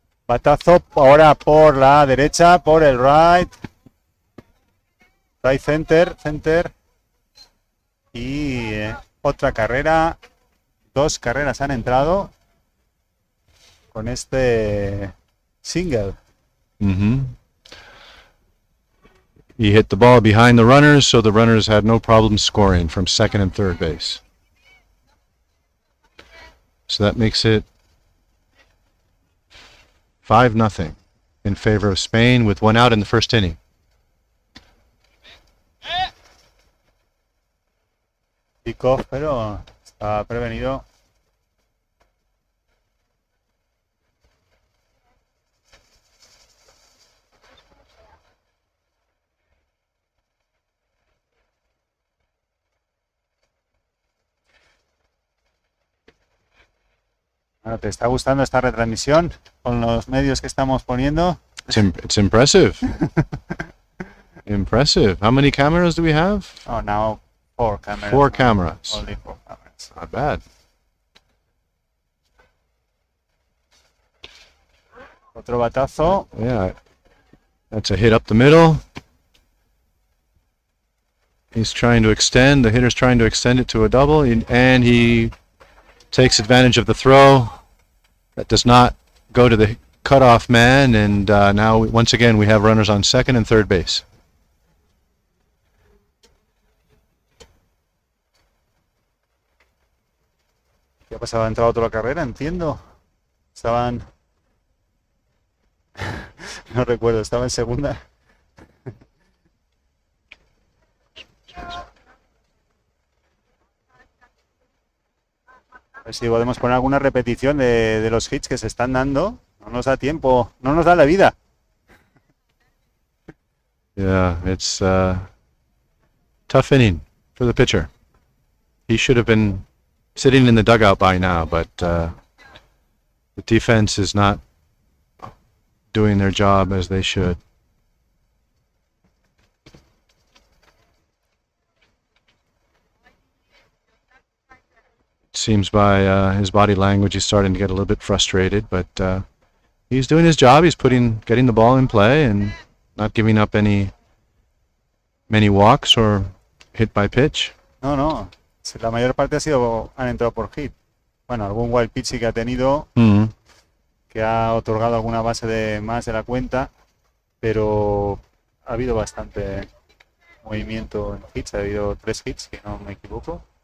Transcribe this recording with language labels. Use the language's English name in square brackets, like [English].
[Spanish] Batazo ahora por la derecha, por el right. Right center, center. Y otra carrera. 2 carreras han entrado con este single. Mm-hmm. [English] He hit the ball behind the runners, so the runners had no problem scoring from second and third base. So that makes it 5-0 in favor of Spain with 1 out in the first inning. [Spanish] Kickoff, pero está prevenido. Bueno, ¿te está gustando esta retransmisión con los medios que estamos poniendo? [English] It's impressive. Impressive. How many cameras do we have? Oh, now 4 cameras. 4 cameras. Only 4 cameras. Not bad. [Spanish] Otro batazo. [English] Yeah. That's a hit up the middle. He's trying to extend. The hitter's trying to extend it to a double, and he takes advantage of the throw. That does not go to the cutoff man, and now once again we have runners on second and third base. [Spanish] ¿Qué ha pasado? ¿Ha entrado otra carrera? Entiendo. Estaban... no recuerdo, estaba en segunda. A ver si podemos poner alguna repetición de los hits que se están dando. No nos da tiempo, no nos da la vida. [English] Yeah, it's tough inning for the pitcher. He should have been sitting in the dugout by now, but the defense is not doing their job as they should. It seems by his body language he's starting to get a little bit frustrated, but he's doing his job. He's getting the ball in play and not giving up many walks or hit by pitch. [Spanish] No. La mayor parte han entrado por hit. Bueno, algún wild pitch sí que ha tenido, que ha otorgado alguna base de más de la cuenta, pero ha habido bastante movimiento en hits. Ha habido 3 hits, si no me equivoco.